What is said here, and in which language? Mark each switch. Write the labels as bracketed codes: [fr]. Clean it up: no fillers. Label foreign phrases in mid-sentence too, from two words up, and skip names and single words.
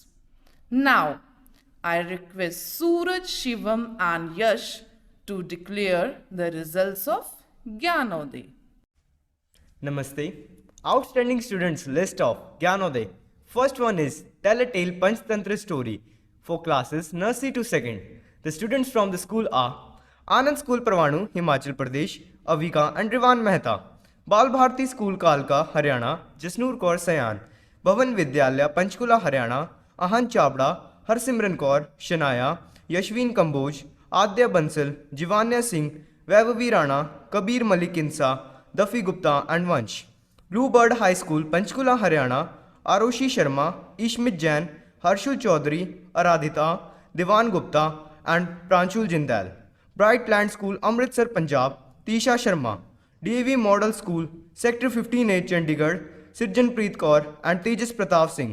[en] Now, I request Suraj, Shivam and Yash to declare the results of Gyanoday. Namaste. Outstanding students list of Gyanoday. First one is Tell a Tale Panchtantra Story for classes nursery to 2nd. The students from the school are Anand School Parvanu, Himachal Pradesh, Avika and Rivan Mehta. Bal Bharti School Kalka, Haryana, Jasnoor Kaur Sayan. Bhavan Vidyalaya, Panchkula, Haryana, Ahan Chabda, Harsimran Kaur, Shanaya, Yashvin Kamboj, Adya Bansal, Jivanya Singh, Vaibhavi Rana, Kabir Malik Insa, Dafi Gupta and Vansh. Bluebird High School, Panchkula, Haryana, Aroshi Sharma, Ishmit Jain, Harshul Chaudhary, Aradhita, Divan Gupta and Pranshul Jindal. Brightland School, Amritsar, Punjab, Tisha Sharma. DAV Model School, Sector 15A, Chandigarh, Sirjanpreet Kaur and Tejas Pratap Singh.